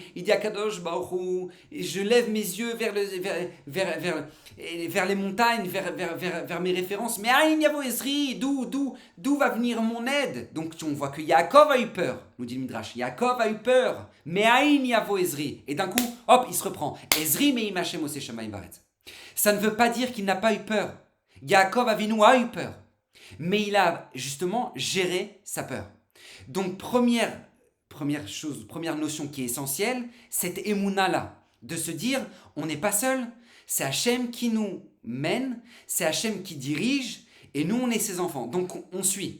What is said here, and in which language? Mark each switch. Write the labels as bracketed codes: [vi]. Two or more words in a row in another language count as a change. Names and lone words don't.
[fr] Il dit à Kadosh Baruch Hu: je lève mes yeux vers les montagnes, vers mes références. Mais [he] אין יבוא עזרי, [fr] d'où va venir mon aide? Donc on voit que Yaakov a eu peur, nous dit le Midrash. Yaakov a eu peur, mais [he] אין יבוא עזרי. [fr] Et d'un coup, hop, il se reprend. [he] עזרי מעם השם עושה שמים וארץ. [fr] Ça ne veut pas dire qu'il n'a pas eu peur. Yaakov Avinu a eu peur, mais il a justement géré sa peur. Donc première notion qui est essentielle, cette émouna-là, de se dire: on n'est pas seul, c'est Hachem qui nous mène, c'est Hachem qui dirige, et nous on est ses enfants, donc on suit.